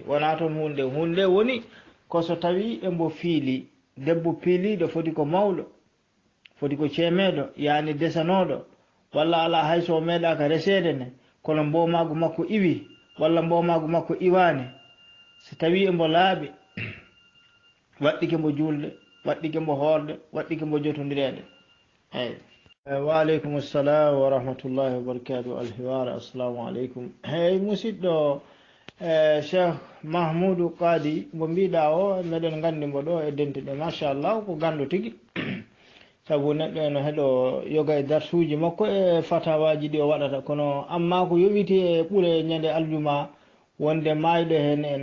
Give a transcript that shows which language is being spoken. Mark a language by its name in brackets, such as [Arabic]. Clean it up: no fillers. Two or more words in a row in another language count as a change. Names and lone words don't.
[Fula] wona toon hunde woni ko so tawi embo fiili debbo piiliɗo foti ko mawɗo foti ko ceemeɗo yani desanoɗo walla ala hayso meeɗaka resede ne kono mbomagu makko iwi walla mbomagu makko iwani so tawi embo laaɓi waɗɗike mbo julde waɗɗike mbo hoorde waɗɗike mbo jotodirede eyyi [Arabic] وعليكم السلام ورحمة الله وبركاته [Fula] alhiwara [Arabic] السلام عليكم [Fula] eyyi musidɗo cheikh mahmoudou kadi mo mbiɗa o meɗen gandi mbo ɗo e dente ɗe machallah ko gandu tigui saabu neɗɗo eno heeɗo yoga e darsuji makko e fatawaji ɗi o waɗata kono amma ko yowiti e ɓuure ñande aljuma wonde mayɗo hen